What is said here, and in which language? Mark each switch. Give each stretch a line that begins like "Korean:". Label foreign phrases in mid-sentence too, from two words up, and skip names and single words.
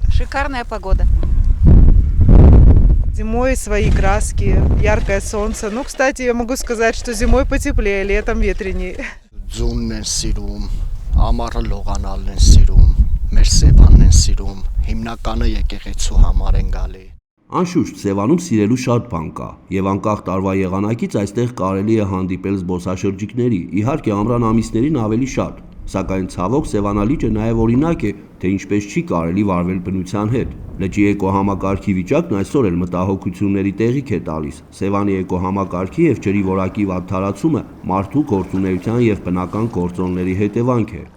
Russian: Шикарная погода. Зимой свои краски, яркое солнце. Ну, кстати, я могу сказать, что зимой потеплее, летом ветренее.
Armenian: Ձունն են սիրում, ամառը լողանալն են սիրում, մեր Սևանն են սիրում, հիմնականը եկեղեցու համար են գալի։ Անշուշտ Սևանում սիրելու շատ բան կա, եւ անկախ տարվա եղանակից այստեղ կարելի է հանդիպել զբոսաշրջիկների, իհարկե ամռան ամիսներին ավելի շատ, սակայն ցավոք Սևանալիճը նաեւ օրինակ է, թե ինչպես չի կարելի վարվել բնության հետ։ Լճի էկոհամակարգի վիճակն այսօր էլ մտահոգությունների տեղիք է տալիս։ Սևանի էկոհամակարգի եւ ջրի որակի վատթարացումը մարդու գործունեության եւ բնական գործոնների հետևանք է։